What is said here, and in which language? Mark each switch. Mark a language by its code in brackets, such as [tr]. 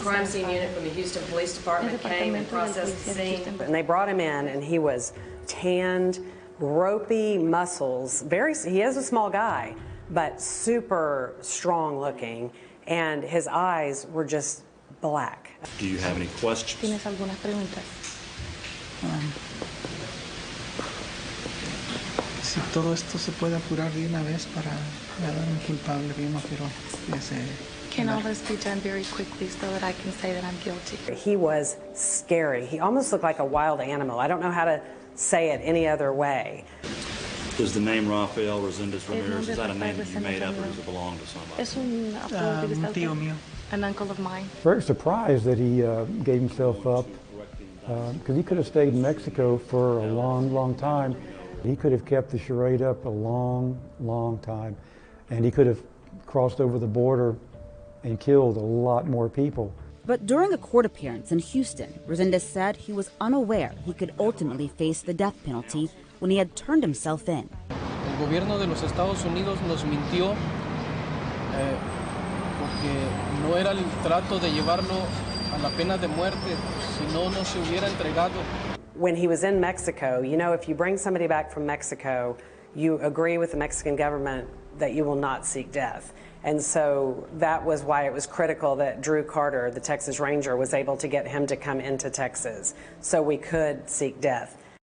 [en] Crime scene unit from the Houston Police Department came and processed the scene. And they brought him in, and he was tanned, ropey muscles. He is a small guy, but super strong looking, and his eyes were just black. Do you have any questions? [es] ¿Tienes algunas preguntas? Si todo esto se puede apurar de una vez para dar un culpable, bien, no quiero que se [en] Can all this be done very quickly so that I can say that I'm guilty? He was scary. He almost looked like a wild animal. I don't know how to say it any other way. Does the name Rafael Resendez Ramirez, is that a name that you made up or does it belong to somebody? [es] Es un tío mío. [en] An uncle of mine. Very surprised that he gave himself up because he could have stayed in Mexico for a long, long time. He could have kept the charade up a long, long time, and he could have crossed over the border and killed a lot more people. But during a court appearance in Houston, Resendez said he was unaware he could ultimately face the death penalty when he had turned himself in. [es] El gobierno de los Estados Unidos nos mintió porque no era el trato de llevarlo a la pena de muerte, si no se hubiera entregado. [en] When he was in Mexico, you know, if you bring somebody back from Mexico, you agree with the Mexican government that you will not seek death. And so that was why it was critical that Drew Carter, the Texas Ranger, was able to get him to come into Texas so we could seek death.